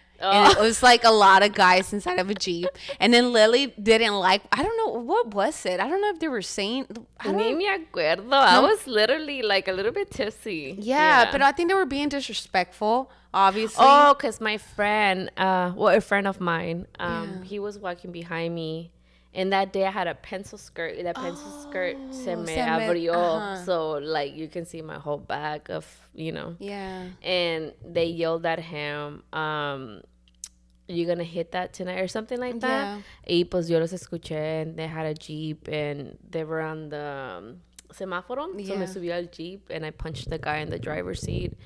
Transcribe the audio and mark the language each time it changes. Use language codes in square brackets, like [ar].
[en] And it was like a lot of guys inside of a Jeep. And then Lily didn't like, I don't know, what was it? I don't know if they were saying. [es] Ni me acuerdo. [en] I was literally like a little bit tipsy. Yeah, but I think they were being disrespectful, obviously. Oh, because my friend, a friend of mine, he was walking behind me. And that day I had a pencil skirt. That pencil skirt [es] se me abrió. [en] So, like, you can see my whole back of, you know. Yeah. And they yelled at him, you gonna hit that tonight or something like that. [es] Y pues yo los escuché, [en] and they had a Jeep and they were on the semáforo. So [es] me subí al [en] Jeep and I punched the guy in the driver's seat.